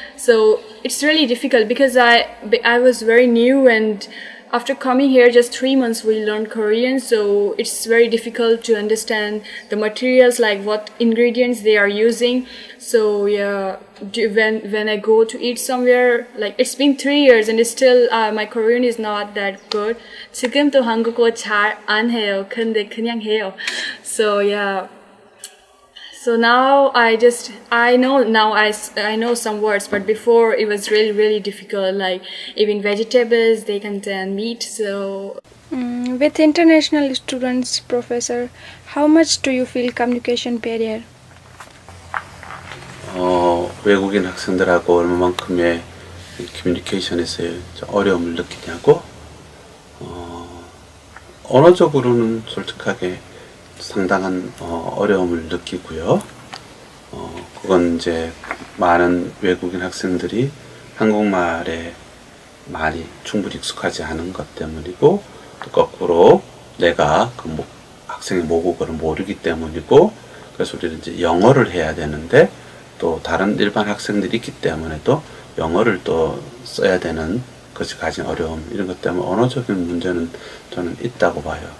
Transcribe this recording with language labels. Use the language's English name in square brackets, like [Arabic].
[English] So it's really difficult because I was very new, and after coming here just 3 months we learned Korean, so it's very difficult to understand the materials, like what ingredients they are using. So yeah, when I go to eat somewhere, like it's been 3 years and it's still my Korean is not that good. [Korean] 지금도 한국어 잘 안 해요. 근데 그냥 해요. [English] So yeah. So now I know some words, but before it was really, really difficult. Like even vegetables, they contain meat. So with international students, professor, how much do you feel communication barrier? [Korean] 외국인 학생들하고 얼마만큼의 커뮤니케이션에서 어려움을 느끼냐고? 언어적으로는 솔직하게 상당한 어려움을 느끼고요. 그건 이제 많은 외국인 학생들이 한국말에 많이 충분히 익숙하지 않은 것 때문이고, 또 거꾸로 내가 그 학생의 모국어를 모르기 때문이고, 그래서 우리는 이제 영어를 해야 되는데 또 다른 일반 학생들이 있기 때문에 또 영어를 또 써야 되는 것이 가진 어려움, 이런 것 때문에 언어적인 문제는 저는 있다고 봐요.